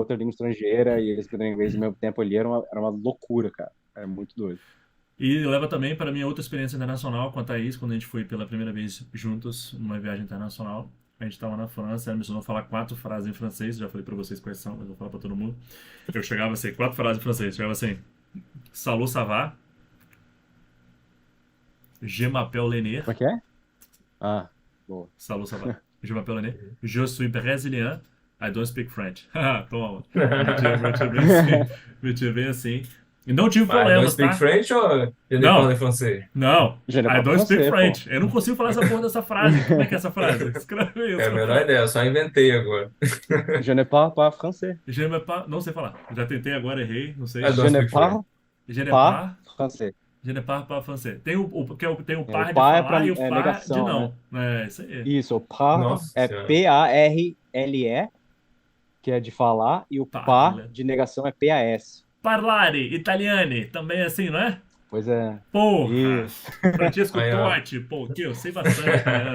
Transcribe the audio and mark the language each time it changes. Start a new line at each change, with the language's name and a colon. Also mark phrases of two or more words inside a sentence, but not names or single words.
Portuguese: outra língua estrangeira e eles aprenderem inglês ao mesmo tempo ali era uma loucura, cara. É muito doido. E leva também para a minha outra experiência internacional com a Thaís, quando a gente foi pela primeira vez juntos numa viagem internacional. A gente estava na França, ela me ensinou a falar 4 frases em francês, já falei para vocês quais são, mas vou falar para todo mundo. Eu chegava assim, 4 frases em francês, chegava assim,
French: Salut, ça va? Je m'appelle Lenir.
Portuguese: Como é que é? Ah, boa.
French: Salut, ça va? Je m'appelle Lenir. Je suis brésilien.
English: I don't speak French.
Portuguese: Toma. Meti bem assim. E não tive
English: Mas don't
Portuguese: problemas,
English: speak
Portuguese: tá?
French: French ou je ne
Portuguese: Não,
French: parle français?
Portuguese: não.
French: Je ne
English: I
French: parle
English: don't speak
French: français,
Portuguese: pô.
English: French.
Portuguese: Eu não consigo falar essa porra dessa frase. Como é que é essa frase? Escreve É a isso. menor ideia, eu só inventei agora.
French: Je ne parle pas français. Je ne pas...
Portuguese: Não sei falar. Já tentei agora, errei. Não sei.
English: I
French: Je
English: don't
French: ne
English: speak French.
French: parle Je ne pas pas... français. Je ne parle pas français.
Portuguese: Tem tem o O par de pas é falar e o para par de negação, né? não. É, isso aí. Isso, o par Nossa é Senhora. PARLE, que é de falar, e o par Parla. de negação é PAS.
Italian: Parlare, italiane,
Portuguese: também é assim, não é? Pois é. Porra! Isso. Francesco Aí, ó. Totti, pô, que eu sei bastante, né?